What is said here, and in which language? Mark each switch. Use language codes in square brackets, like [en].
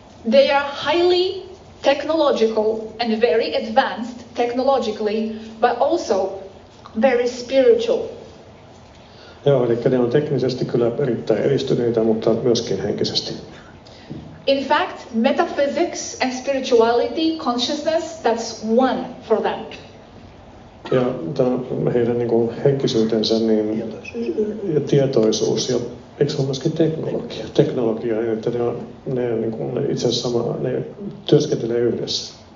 [en] They are highly technological and very advanced technologically, but also very spiritual. [fi] Joo, eli ne on teknisesti kyllä erittäin edistyneitä, mutta myöskin henkisesti. [en] In fact, metaphysics and spirituality, consciousness, that's one for them. [fi] Ja heidän niin kuin henkisyytensä ja tietoisuus ja eikö se ole myöskin teknologia, että ne itse asiassa ne työskentelee yhdessä.